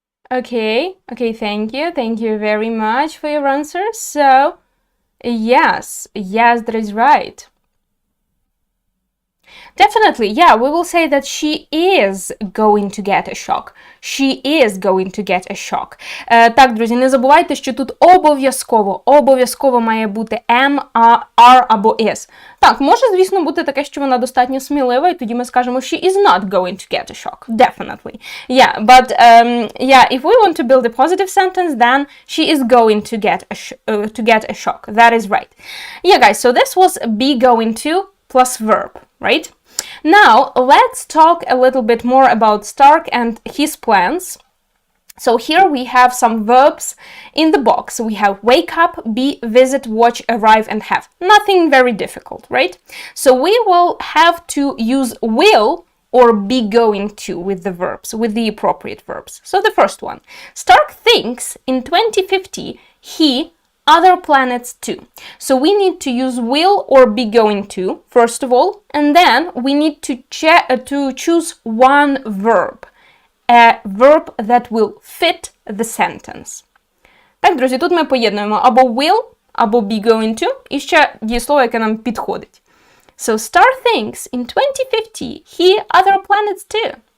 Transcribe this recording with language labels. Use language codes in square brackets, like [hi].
[en] Okay, thank you very much for your answer. So, yes, that is right. Definitely, yeah, we will say that she is going to get a shock. She is going to get a shock. [uk] Так, друзі, не забувайте, що тут обов'язково має бути am, are або is. Так, може, звісно, бути таке, що вона достатньо смілива, і тоді ми скажемо [en] she is not going to get a shock. Definitely. Yeah, but if we want to build a positive sentence, then she is going to get a shock. That is right. Yeah, guys, so this was be going to plus verb, right? Now, let's talk a little bit more about Stark and his plans. So here we have some verbs in the box. We have wake up, be, visit, watch, arrive, and have. Nothing very difficult, right? So we will have to use will or be going to with the verbs, with the appropriate verbs. So the first one, Stark thinks in 2050 he other planets too. So we need to use will or be going to, first of all, and then we need to choose one verb. A verb that will fit the sentence. [uk] Так, друзі, тут ми поєднуємо або will, або be going to, і ще дієслово, яке нам підходить. [en] So, Star thinks in 2050 he other planets too.